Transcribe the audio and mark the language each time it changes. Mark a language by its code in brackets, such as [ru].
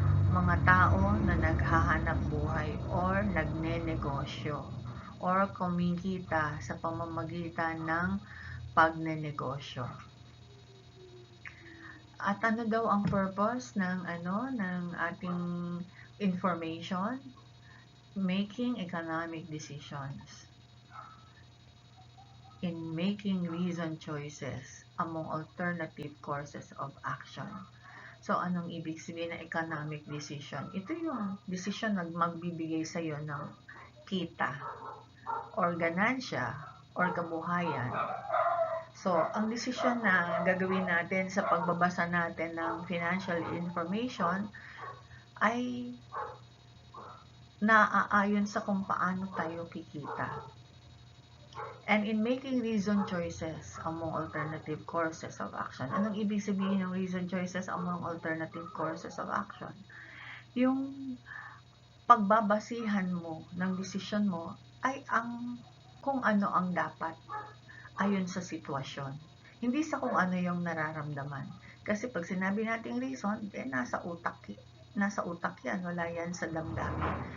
[tl] Mga tao na naghahanap buhay or nagnenegosyo or kumikita sa pamamagitan ng pagnenegosyo. At ano daw ang purpose ng ating information? [en] Making economic decisions. In making reasoned choices among alternative courses of action. [tl] So, anong ibig sabihin ng economic decision? Ito yung decision na magbibigay sa iyo ng kita or ganansya or kabuhayan. So, ang desisyon na gagawin natin sa pagbabasa natin ng financial information ay naaayon sa kung paano tayo kikita. [en] And in making reasoned choices among alternative courses of action. [tl] Anong ibig sabihin ng [en] reasoned choices among alternative courses of action? [tl] Yung pagbabasihan mo ng desisyon mo ay kung ano ang dapat ayon sa sitwasyon. Hindi sa kung ano yung nararamdaman. Kasi pag sinabi nating reason, nasa utak yan, wala yan sa damdamin.